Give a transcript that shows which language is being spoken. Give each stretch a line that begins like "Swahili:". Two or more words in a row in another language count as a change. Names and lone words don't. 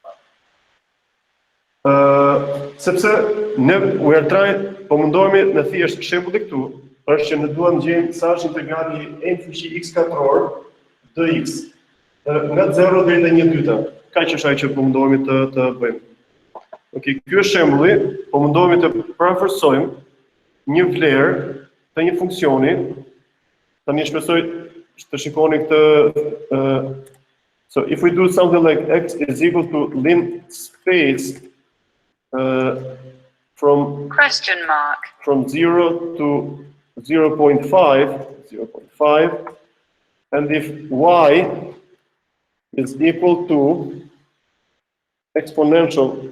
Albanian: Sepse ne po mundohemi në thjesht shembulli këtu është që ne duam të gjejmë sa është integrali n fuqi x katror dx nga 0 deri te 1/2. Kaq është ajo që po mundohemi të bëjmë. Okej, ky është shembulli, po mundohemi të parafërsojmë një vlerë të një funksioni. Tani shpresoj të shikoni këtë.
English: So if we do something like x is equal to ln space from Question mark. from 0 to 0.5, and if y is equal to exponential